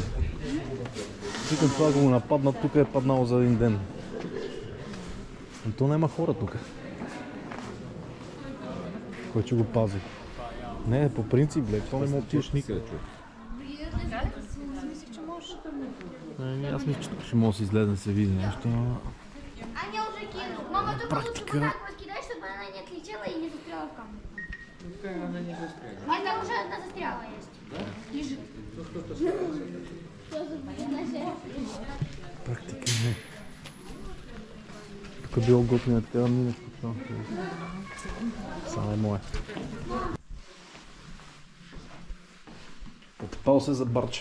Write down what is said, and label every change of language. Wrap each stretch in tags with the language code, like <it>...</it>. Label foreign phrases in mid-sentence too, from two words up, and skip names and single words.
<bg>Викам това, ако го нападнат, тук е паднал за един ден. Но то няма хора тук. Кой ще го пази? Не, по принцип, бе, то не мога да отидеш никъде, човек. Мислих, че можеш да Не, аз мисля, че тук ще може да се излезе да се види нещо.</bg> <ru>Аня уже кинул. Мама только лучше Практика. вот так вот кидай, чтобы она не отлетела и не застряла в камне. Она не застряла. Это уже одна застряла есть. Лежит. Практика не.</ru> <bg>Тук било готино така да минеш по това. Само е мое. Отпал се за барче.</bg>